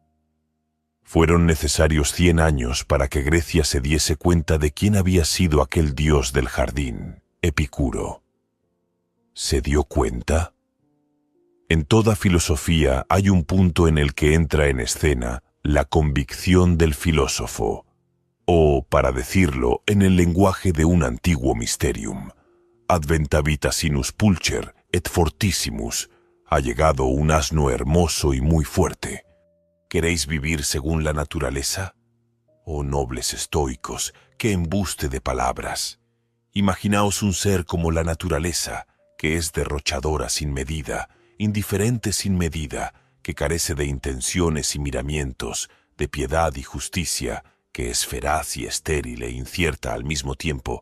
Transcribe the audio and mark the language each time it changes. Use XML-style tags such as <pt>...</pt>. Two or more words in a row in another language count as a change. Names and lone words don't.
<es>Fueron necesarios 100 años para que Grecia se diese cuenta de quién había sido aquel dios del jardín, Epicuro. ¿Se dio cuenta? En toda filosofía hay un punto en el que entra en escena la convicción del filósofo, o, para decirlo en el lenguaje de un antiguo mysterium,</es> <la>adventavit sinus pulcher et fortissimus,</la> <es>ha llegado un asno hermoso y muy fuerte. ¿Queréis vivir según la naturaleza? Oh nobles estoicos, qué embuste de palabras. Imaginaos un ser como la naturaleza, que es derrochadora sin medida, indiferente sin medida, que carece de intenciones y miramientos, de piedad y justicia, que es feraz y estéril e incierta al mismo tiempo.</es>